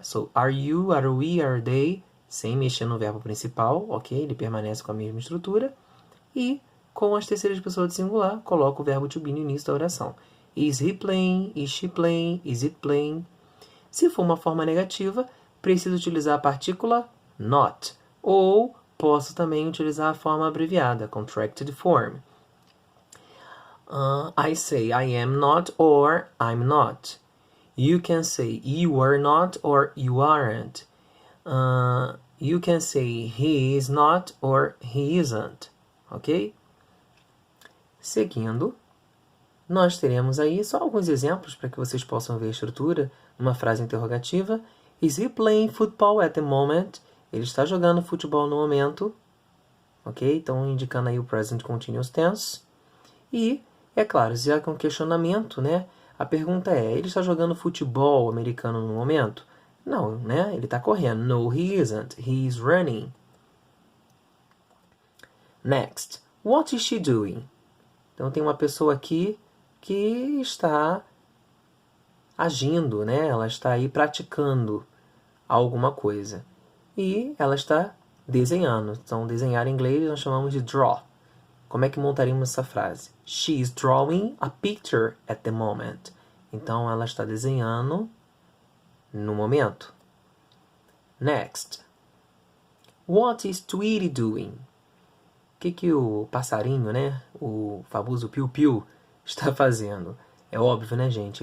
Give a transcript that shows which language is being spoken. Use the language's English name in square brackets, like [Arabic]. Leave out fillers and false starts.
[English] So, are you, are we, are they. [Portuguese] Sem mexer no verbo principal, ok? Ele permanece com a mesma estrutura. E, com as terceiras pessoas de singular, coloca o verbo to be no início da oração. [English] Is he playing? Is she playing? Is it playing? [Portuguese] Se for uma forma negativa, preciso utilizar a partícula not. Ou posso também utilizar a forma abreviada, [English] contracted form. I say I am not or I'm not. You can say you are not or you aren't. You can say he is not or he isn't. Ok? [Portuguese] Seguindo, nós teremos aí só alguns exemplos para que vocês possam ver a estrutura. Uma frase interrogativa. [English] Is he playing football at the moment? [Portuguese] Ele está jogando futebol no momento. Ok? Então, indicando aí o present continuous tense. E, é claro, já que é um questionamento, né? A pergunta é, ele está jogando futebol americano no momento? Não, né? Ele está correndo. [English] No, he isn't. He is running. Next. What is she doing? [Portuguese] Então, tem uma pessoa aqui que está agindo, né? Ela está aí praticando alguma coisa. E ela está desenhando. Então, desenhar em inglês nós chamamos de draw. Como é que montaríamos essa frase? [English] She is drawing a picture at the moment. [Portuguese] Então, ela está desenhando no momento. [English] Next. What is Tweety doing? [Portuguese] O que o passarinho, né? O famoso piu-piu está fazendo? É óbvio, né, gente?